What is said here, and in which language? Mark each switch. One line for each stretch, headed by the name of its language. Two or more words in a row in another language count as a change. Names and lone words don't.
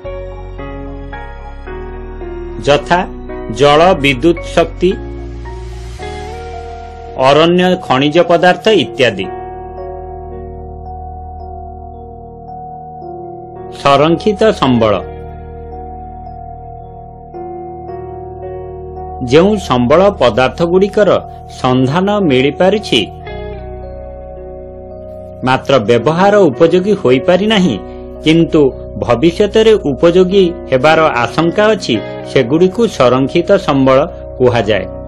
Odia: ଯଥା ଜଳ ବିଦ୍ୟୁତ ଶକ୍ତି, ଅରଣ୍ୟ ଖନିଜ ପଦାର୍ଥ ଇତ୍ୟାଦି। ସଂରକ୍ଷିତ ସମ୍ବଳ ଯେଉଁ ସମ୍ବଳ ପଦାର୍ଥଗୁଡ଼ିକର ସନ୍ଧାନ ମିଳିପାରିଛି ମାତ୍ର ବ୍ୟବହାର ଉପଯୋଗୀ ହୋଇପାରି ନାହିଁ, କିନ୍ତୁ ଭବିଷ୍ୟତରେ ଉପଯୋଗୀ ହେବାର ଆଶଙ୍କା ଅଛି, ସେଗୁଡ଼ିକୁ ସଂରକ୍ଷିତ ସମ୍ବଳ କୁହାଯାଏ।